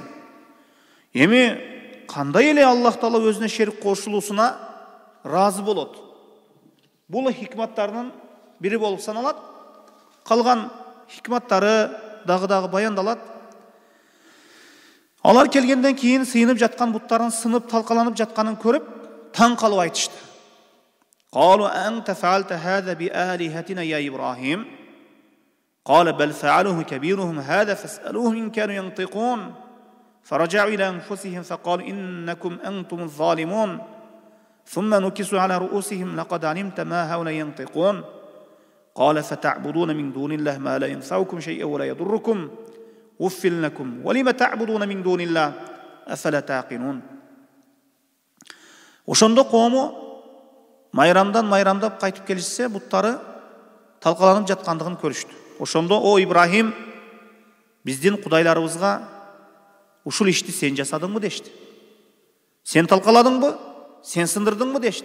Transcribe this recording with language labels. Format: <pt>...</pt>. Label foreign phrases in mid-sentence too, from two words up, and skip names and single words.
<ky>Эми кандай эле Аллах Таала өзүнө шерик кошулуусуна разы болот? Бул хикматтардын бири болуп саналат. Калган хикматтары дагы баяндалат. Алар келгенден кийин сыйынып жаткан буттардын сынып талкаланып жатканын көрүп, таң калып айтышты.</ky> <ar>قالوا أنت فعلت هذا بآلهتنا يا إبراهيم قال بل فعله كبيرهم هذا فاسألوهم إن كانوا ينطقون فرجعوا إلى أنفسهم فقالوا إنكم أنتم الظالمون ثم نكسوا على رؤوسهم لقد علمت ما هؤلاء ينطقون قال فتعبدون من دون الله ما لا ينفعكم شيئا ولا يضركم أف لكم ولم تعبدون من دون الله أفلا تعقلون.</ar> <ky>Ошондо коому майрамдап кайтып келишсе, буттары талкаланып жаткандыгын көрүштү. Ошондо о Ибрахим, биздин кудайларыбызга ушул ишти сен жасадыңбы дешти. Сен талкаладыңбы? Сен сындырдыңбы дешти.</ky>